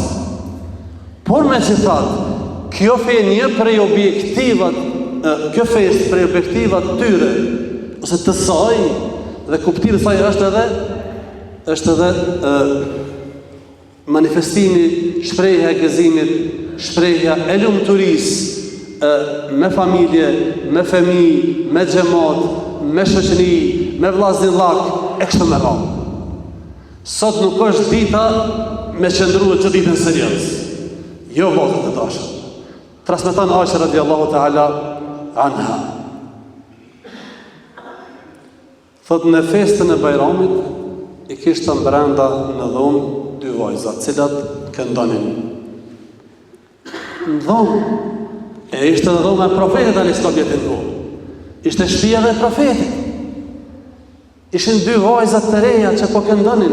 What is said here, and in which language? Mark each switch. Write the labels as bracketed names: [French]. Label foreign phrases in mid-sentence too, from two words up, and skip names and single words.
[Albanian] Por megjithatë, kjo fe një prej objektivat, kjo fe është prej objektivat tyre, ose të saj, dhe kuptimi i saj është edhe manifestimi, shprehja e gëzimit, shprehja e lumturisë me familje, me fëmijë, me xhamat, me shoqëri, me vllazëllak, e kështu me radhë. Sot nuk është dita me qëndruar që ditën serioz. Jo vallë të dashur. Transmeton Aisha [Arabic] رضي الله تعالى عنها. [Albanian] Thot në festën e Bajramit i kishte brenda në dhomë 2 vajza, cilat këndonin. Në dhomë, e ishte në dhomë e profetit a.s. Ishte shtëpia dhe profetit. Ishin 2 vajzat të reja që po këndonin.